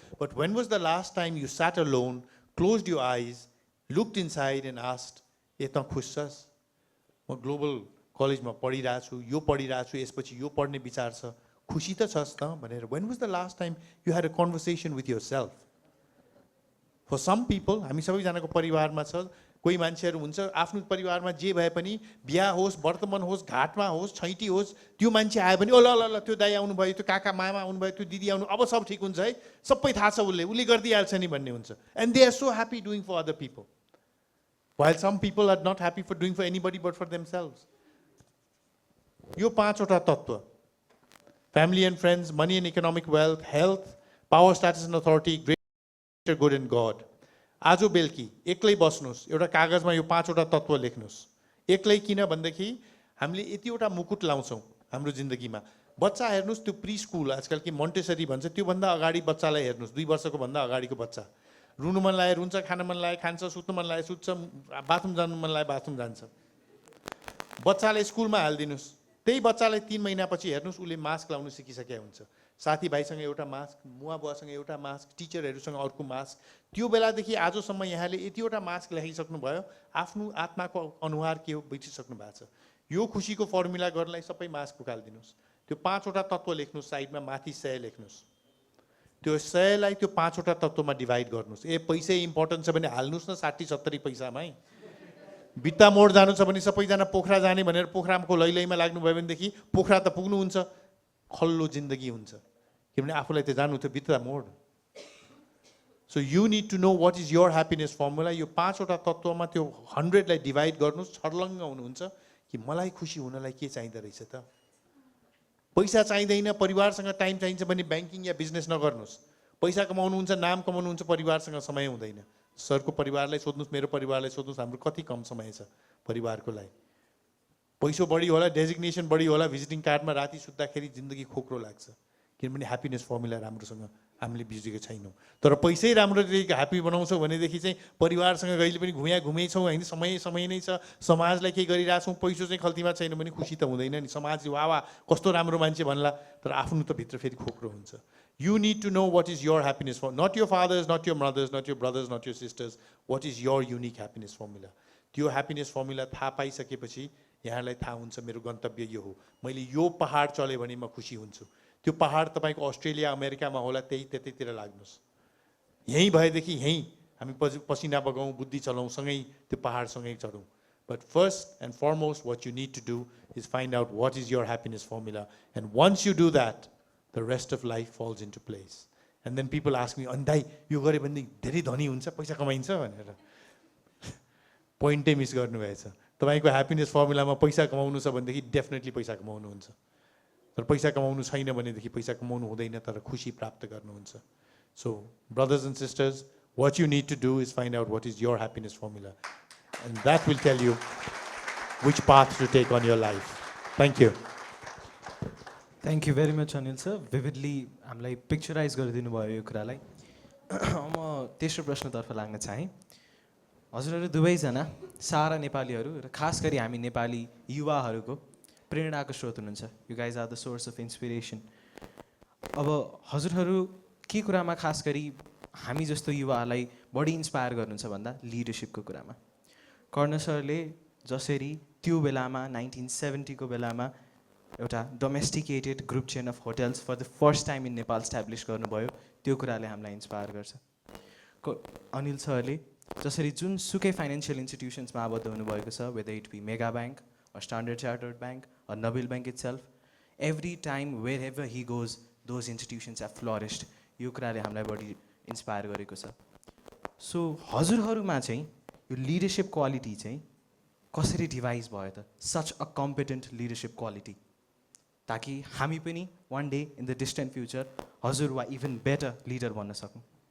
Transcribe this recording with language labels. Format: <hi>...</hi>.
<en>But when was the last time you sat alone, closed your eyes, looked inside and asked,</en> <ne>ए त खुस छस्? म global कलेजमा पढिरहेको छु, यो पढिरहेको छु, यसपछि यो पढ्ने विचार छ, खुसी त छस् त भनेर।</ne> <en>When was the last time you had a conversation with yourself? For some people,</en> <ne>हामी सबैजनाको परिवारमा छ, कोही मान्छेहरू हुन्छ आफ्नो परिवारमा जे भए पनि, बिहा होस्, वर्तमान होस्, घाटमा होस्, छैटी होस्, त्यो मान्छे आयो भने ओ ल ल ल त्यो दाइ आउनुभयो, त्यो काका मामा आउनुभयो, त्यो दिदी आउनु, अब सब ठिक हुन्छ है, सबै थाहा छ, उसले गरिदिइहाल्छ नि भन्ने हुन्छ।</ne> <en>And they are so happy doing for other people, while some people are not happy for doing for anybody but for themselves.</en> <ne>यो 5वटा तत्त्व,</ne> <en>family and friends, money and economic wealth, health, power, status and authority, greater good and God.</en> <ne>आज बेलुकी एक्लै बस्नुहोस्, एउटा कागजमा यो 5वटा तत्त्व लेख्नुहोस्। एक्लै किन भन्दाखेरि हामीले यतिवटा मुकुट लाउँछौँ हाम्रो जिन्दगीमा। बच्चा हेर्नुहोस्, त्यो प्री स्कुल आजकल के मोन्टेसरी भन्छ, त्योभन्दा अगाडि बच्चालाई हेर्नुहोस्, 2 वर्षको भन्दा अगाडिको बच्चा। रुनु मन लाग्यो रुन्छ, खान मन लाग्यो खान्छ, सुत्नु मन लाग्यो सुत्छ, बाथरुम जानु मन लाग्यो बाथरुम जान्छ। बच्चालाई स्कुलमा हालिदिनुहोस्, त्यही बच्चालाई 3 महिनापछि हेर्नुहोस्, उसले मास्क लाउनु सिकिसकेको हुन्छ। साथीभाइसँग एउटा मास्क, मुवा बुवासँग एउटा मास्क, टिचरहरूसँग अर्को मास्क। त्यो बेलादेखि आजसम्म यहाँले यतिवटा मास्क ल्याइसक्नुभयो, आफ्नो आत्माको अनुहार के हो बिर्सिसक्नु भएको छ। यो खुसीको फर्मुला गर्नलाई सबै मास्क उकालिदिनुहोस्, त्यो 5वटा तत्त्व लेख्नुहोस्, साइडमा माथि 100 लेख्नुहोस्। त्यो 100लाई त्यो 5वटा तत्त्वमा डिभाइड गर्नुहोस्। पैसै इम्पोर्टेन्ट छ भने हाल्नुहोस् न 60-70 पैसामै। बित्ता मोड जानु छ भने सबैजना पोखरा जाने भनेर पोखराको लैलैमा लाग्नुभयो भनेदेखि पोखरा त पुग्नुहुन्छ, खल्लो जिन्दगी हुन्छ, किनभने आफूलाई त जानु थियो बित्ता मोड।</ne> <en>So you need to know what is your happiness formula.</en> <ne>यो 5वटा तत्त्वमा त्यो 100लाई डिभाइड गर्नुहोस्, छर्लङ्ग हुनुहुन्छ कि मलाई खुसी हुनलाई के चाहिँदो रहेछ त। पैसा चाहिँदैन, परिवारसँग टाइम चाहिन्छ भने ब्याङ्किङ या बिजनेस नगर्नुहोस्। पैसा कमाउनुहुन्छ, नाम कमाउनुहुन्छ, परिवारसँग समय हुँदैन। सरको परिवारलाई सोध्नुहोस्, मेरो परिवारलाई सोध्नुहोस्, हाम्रो कति कम समय छ परिवारको लागि। पैसो बढी होला, डेजिग्नेसन बढी होला, भिजिटिङ कार्डमा राति सुत्दाखेरि जिन्दगी खोक्रो लाग्छ, किनभने ह्याप्पिनेस फर्मुला राम्रोसँग हामीले बुझेको छैनौँ। तर पैसै राम्ररी ह्याप्पी बनाउँछौँ भनेदेखि चाहिँ परिवारसँग कहिले पनि घुमै छौँ होइन, समय नै छ, समाजलाई केही गरिरहेछौँ, पैसो चाहिँ खल्तीमा छैन भने खुसी त हुँदैन नि। समाज वाह कस्तो राम्रो मान्छे भन्ला, तर आफ्नो त भित्र फेरि खोक्रो हुन्छ।</ne> <en>You need to know what is your happiness for, not your fathers, not your mothers, not your brothers, not your sisters. What is your unique happiness formula?</en> <ne>त्यो ह्याप्पिनेस फर्मुला थाहा पाइसकेपछि यहाँलाई थाहा हुन्छ मेरो गन्तव्य यो हो, मैले यो पहाड चले भने म खुसी हुन्छु। त्यो पहाड तपाईँको अस्ट्रेलिया अमेरिकामा होला, त्यतैतिर लाग्नुहोस्। यहीँ भएदेखि यहीँ हामी पसिना बगाउँ, बुद्धि चलाउँ, सँगै त्यो पहाडसँगै चढौँ।</ne> <en>But first and foremost, what you need to do is find out what is your happiness formula. And once you do that, the rest of life falls into place. And then people ask me,</en> <ne>"अनि दाइ यो गरे भने धेरै धनी हुन्छ, पैसा कमाइन्छ?" भनेर पोइन्टै मिस गर्नुभएछ। तपाईँको ह्याप्पिनेस फर्मुलामा पैसा कमाउनु छ भनेदेखि डेफिनेटली पैसा कमाउनुहुन्छ, तर पैसा कमाउनु छैन भनेदेखि पैसा कमाउनु हुँदैन, तर खुसी प्राप्त गर्नुहुन्छ।</ne> <en>So brothers and sisters, what you need to do is find out what is your happiness formula, and that will tell you which path to take on your life. Thank you. Thank you very much</en> <ne>Anil sir, विभिडली हामीलाई picturise गरिदिनु भयो यो कुरालाई। म तेस्रो प्रश्नतर्फ लाग्न चाहेँ। हजुरहरू दुवैजना सारा नेपालीहरू र खास गरी हामी नेपाली युवाहरूको प्रेरणाको स्रोत हुनुहुन्छ।</ne> <en>You guys are the source of inspiration.</en> <ne>अब हजुरहरू के कुरामा खास गरी हामी जस्तो युवाहरूलाई बढी इन्सपायर गर्नुहुन्छ भन्दा लिडरसिपको कुरामा। कर्ण सरले जसरी त्यो बेलामा 1970 को बेलामा एउटा domesticated</ne> <en>group chain of hotels for the first time in Nepal</en> <ne>establish गर्नुभयो, त्यो कुराले हामीलाई इन्सपायर गर्छ। अनिल सरले जसरी जुनसुकै फाइनेन्सियल इन्स्टिट्युसन्समा आबद्ध हुनुभएको छ,</ne> <en>Whether it be mega bank or Standard Chartered Bank or Nabil Bank itself, every time wherever he goes, those institutions have flourished.</en> <ne>यो कुराले हामीलाई बढी इन्सपायर गरेको छ। सो हजुरहरूमा चाहिँ यो लिडरसिप क्वालिटी चाहिँ कसरी डिभाइस भयो त,</ne> <en>such a competent leadership quality,</en> <ne>ताकि हामी पनि</ne> <en>one day in the distant future</en> <ne>हजुर वा</ne> <en>even better leader</en> <ne>बन्न सकौँ।</ne>